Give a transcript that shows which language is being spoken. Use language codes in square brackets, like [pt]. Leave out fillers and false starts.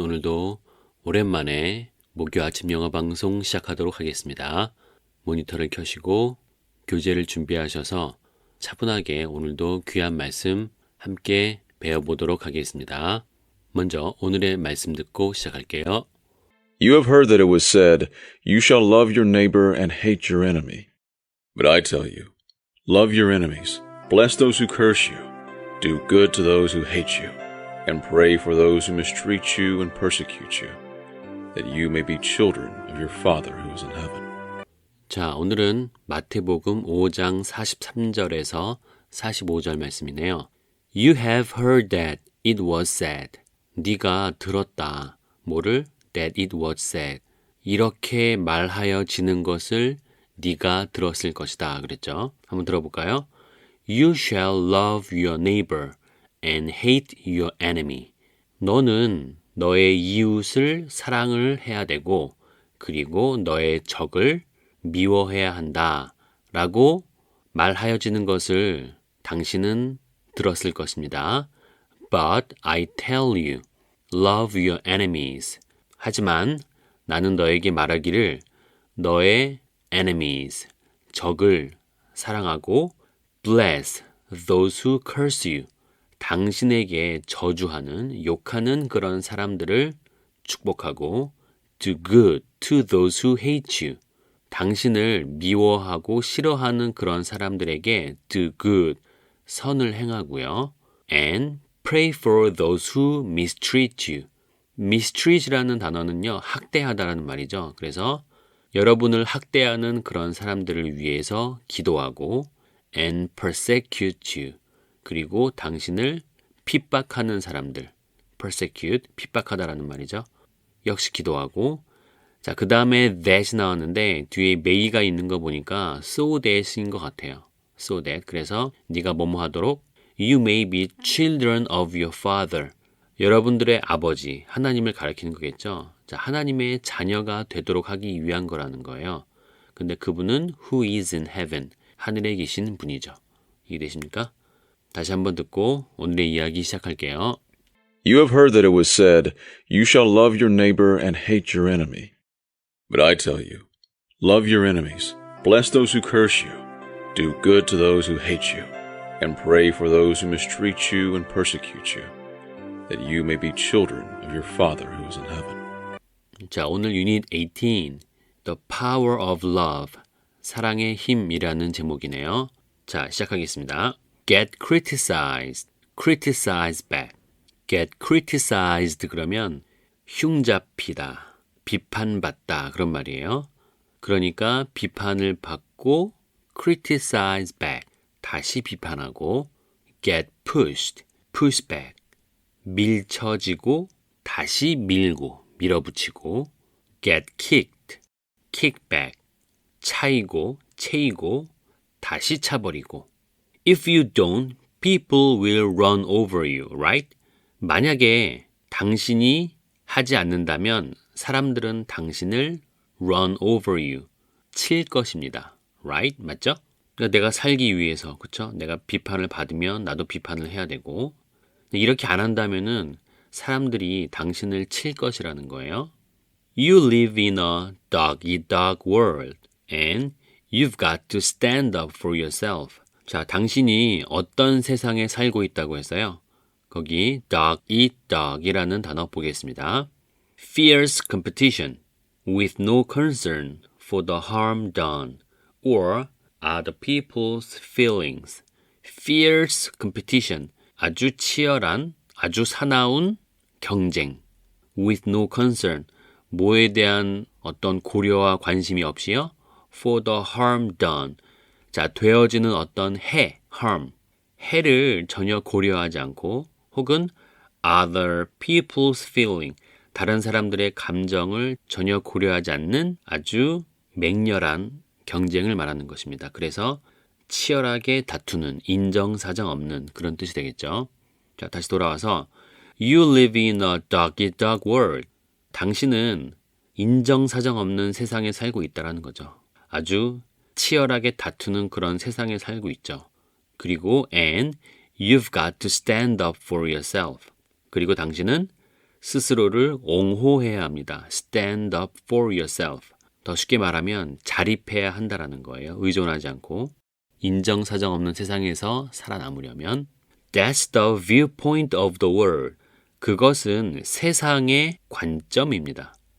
[ko] 오늘도 오랜만에 목요 아침 영어 방송 시작하도록 하겠습니다. 모니터를 켜시고 교재를 준비하셔서 차분하게 오늘도 귀한 말씀 함께 배워보도록 하겠습니다. 먼저 오늘의 말씀 듣고 시작할게요. [en] You have heard that it was said, You shall love your neighbor and hate your enemy. But I tell you, love your enemies, bless those who curse you, do good to those who hate you, and pray for those who mistreat you and persecute you, that you may be children of your Father who is in heaven. [ko] 자, 오늘은 마태복음 5장 43절에서 45절 말씀이네요. You have heard that it was said. 네가 들었다. 뭐를? [en] That it was said. [ko] 이렇게 말하여지는 것을 네가 들었을 것이다. 그랬죠? 한번 들어볼까요? [en] You shall love your neighbor and hate your enemy. [ko] 너는 너의 이웃을 사랑을 해야 되고 그리고 너의 적을 미워해야 한다. 라고 말하여지는 것을 당신은 들었을 것입니다. [en] But I tell you, love your enemies. [ko] 하지만 나는 너에게 말하기를 너의 enemies, 적을 사랑하고 [en] bless those who curse you. [ko] 당신에게 저주하는, 욕하는 그런 사람들을 축복하고 [en] do good to those who hate you. [ko] 당신을 미워하고 싫어하는 그런 사람들에게 [en] do good, [ko] 선을 행하고요. [en] And pray for those who mistreat you. [ko] mistreat이라는 단어는요, 학대하다라는 말이죠. 그래서 여러분을 학대하는 그런 사람들을 위해서 기도하고 [en] and persecute you. [ko] 그리고 당신을 핍박하는 사람들, persecute, 핍박하다라는 말이죠. 역시 기도하고 자, 그 다음에 that이 나왔는데 뒤에 may가 있는 거 보니까 so that인 것 같아요. [en] so that. [ko] 그래서 네가 뭐뭐 하도록 [en] You may be children of your father. [ko] 여러분들의 아버지, 하나님을 가리키는 거겠죠. 자, 하나님의 자녀가 되도록 하기 위한 거라는 거예요. 근데 그분은 [en] who is in heaven. [ko] 하늘에 계신 분이죠. 이해되십니까? 다시 한번 듣고 오늘의 이야기 시작할게요. [en] You have heard that it was said, You shall love your neighbor and hate your enemy. But I tell you, love your enemies, bless those who curse you, do good to those who hate you, and pray for those who mistreat you and persecute you, that you may be children of your Father who is in heaven. [ko] 자, 오늘 유닛 18, [en] The Power of Love, [ko] 사랑의 힘이라는 제목이네요. 자, 시작하겠습니다. [en] Get criticized, criticize back. [ko] Get criticized 그러면 흉잡히다, 비판받다 그런 말이에요. 그러니까 비판을 받고 [en] criticize back, [ko] 다시 비판하고 [en] get pushed, push back, [ko] 밀쳐지고 다시 밀고 밀어붙이고 [en] get kicked, kick back, [ko] 차이고 채이고 다시 차버리고 [en] If you don't, people will run over you, right? [ko] 만약에 당신이 하지 않는다면 사람들은 당신을 [en] run over you, [ko] 칠 것입니다. right? 맞죠? 그러니까 내가 살기 위해서, 그렇죠? 내가 비판을 받으면 나도 비판을 해야 되고 이렇게 안 한다면은 사람들이 당신을 칠 것이라는 거예요. [en] You live in a dog-eat-dog world and you've got to stand up for yourself. [ko] 자, 당신이 어떤 세상에 살고 있다고 했어요? 거기 dog-eat-dog이라는 단어 보겠습니다. [en] Fierce competition with no concern for the harm done or other people's feelings. Fierce competition, [ko] 아주 치열한, 아주 사나운 경쟁. [en] With no concern, [ko] 뭐에 대한 어떤 고려와 관심이 없이요. [en] For the harm done, [ko] 자, 되어지는 어떤 해, harm, 해를 전혀 고려하지 않고 혹은 [en] other people's feeling, [ko] 다른 사람들의 감정을 전혀 고려하지 않는 아주 맹렬한 경쟁을 말하는 것입니다. 그래서 치열하게 다투는, 인정사정 없는 그런 뜻이 되겠죠. 자, 다시 돌아와서 [en] You live in a dog-eat-dog world. [ko] 당신은 인정사정 없는 세상에 살고 있다는 거죠. 아주 치열하게 다투는 그런 세상에 살고 있죠. 그리고 [en] and you've got to stand up for yourself. [ko] 그리고 당신은 스스로를 옹호해야 합니다. [en] Stand up for yourself. [ko] 더 쉽게 말하면 자립해야 한다라는 거예요. 의존하지 않고. 인정사정 없는 세상에서 살아남으려면 [en] That's the viewpoint of the world. [ko] 그것은 세상의 관점입니다.